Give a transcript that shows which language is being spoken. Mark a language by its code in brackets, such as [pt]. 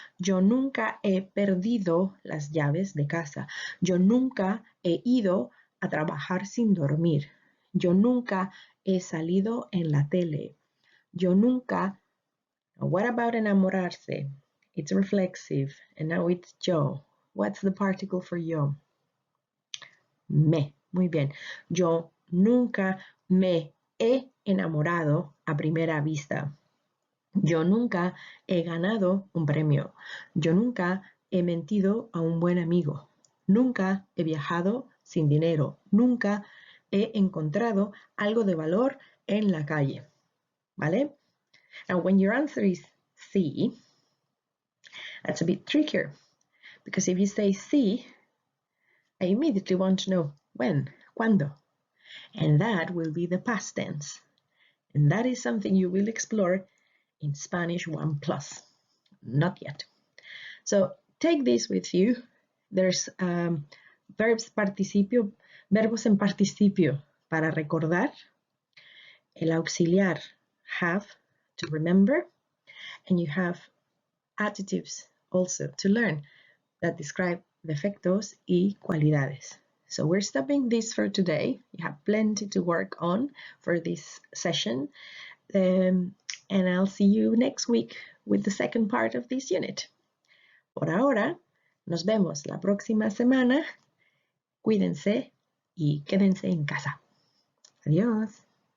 [es] Yo nunca he perdido las llaves de casa. Yo nunca he ido a trabajar sin dormir. Yo nunca he salido en la tele. Yo nunca. [en] What about enamorarse? It's reflexive, and now it's yo. What's the particle for yo? [es] Me. Muy bien. Yo nunca me he enamorado a primera vista. Yo nunca he ganado un premio. Yo nunca he mentido a un buen amigo. Nunca he viajado sin dinero. Nunca he encontrado algo de valor en la calle. ¿Vale? [en] Now, when your answer is sí, that's a bit trickier. Because if you say sí, I immediately want to know when, cuándo. And that will be the past tense. And that is something you will explore in Spanish 1+. Not yet. So take this with you. There's verbs participio, [es] verbos en participio para recordar. [en] El auxiliar have to remember. And you have adjectives also to learn that describe [es] defectos y cualidades. [en] So we're stopping this for today. You have plenty to work on for this session. And I'll see you next week with the second part of this unit. [es] Por ahora, nos vemos la próxima semana. Cuídense y quédense en casa. Adiós.